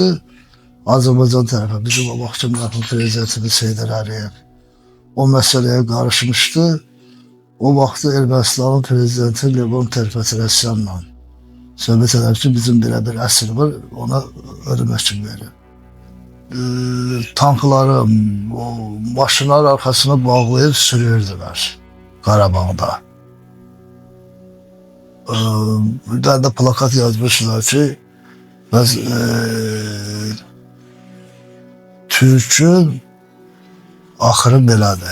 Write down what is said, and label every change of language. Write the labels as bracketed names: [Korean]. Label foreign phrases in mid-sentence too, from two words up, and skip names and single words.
[Azerbaijani] Azərbaycan tərəfə, bizim o vaxtki mərhum prezidentimiz Heydər Əliyev. [Turkish] o meseleye karışmıştı. [Azerbaijani] O vakti Ermənistanın prezidenti Levon Ter-Petrosyanla söhbət edər ki, bizim bir əsir var, ona ölüm hökmü verir. [Turkish] Tankları, o maşınlar arkasına bağlayıp sürürdüler Qarabağda. Bir tane de plakat yazmışlar ki, [Azerbaijani] biz Türk'ün axırı belədir.